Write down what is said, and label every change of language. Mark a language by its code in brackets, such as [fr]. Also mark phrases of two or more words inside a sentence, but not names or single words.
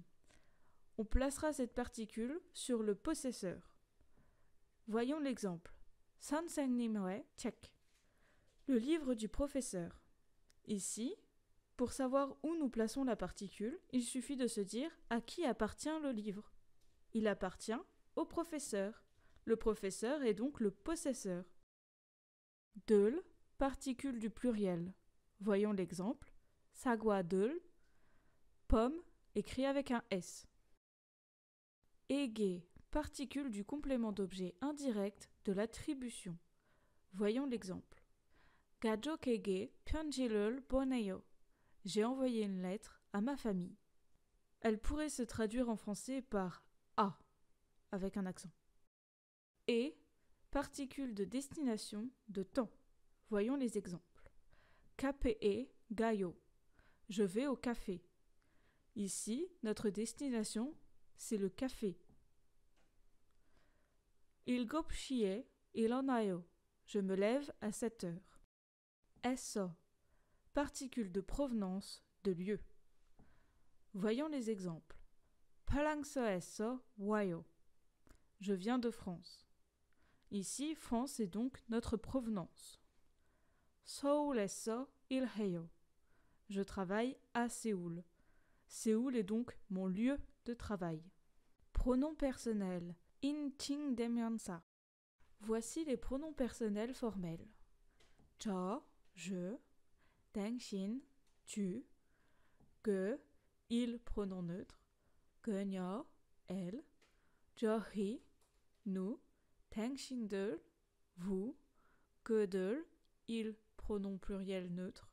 [fr] On placera cette particule sur le possesseur. Voyons l'exemple. [ko] 선생님의 책. [fr] Le livre du professeur. Ici, pour savoir où nous plaçons la particule, il suffit de se dire à qui appartient le livre. Il appartient au professeur. Le professeur est donc le possesseur. 들, particule du pluriel. Voyons l'exemple. 사과들, pomme, écrit avec un S. 에게, particule du complément d'objet indirect de l'attribution. Voyons l'exemple. [ko] 가족에게 편지를 보내요. [fr] J'ai envoyé une lettre à ma famille. Elle pourrait se traduire en français par A, avec un accent. Et, particule de destination, de temps. Voyons les exemples. [ko] 카페에 가요. [fr] Je vais au café. Ici, notre destination, c'est le café. [ko] 7시에 일어나요. [fr] Je me lève à 7 heures. 에서, particule de provenance, de lieu. Voyons les exemples. [ko] 프랑스에서 와요. [fr] Je viens de France. Ici, France est donc notre provenance. [ko] 서울에서 일해요. [fr] Je travaille à Séoul. Séoul est donc mon lieu de travail. Pronom personnel. 인칭대명사. Voici les pronoms personnels formels. 저, je, 당신, tu, 그, il, pronom neutre, 그녀, elle, 저희, nous, 당신들, vous, 그들, il, pronom pluriel neutre.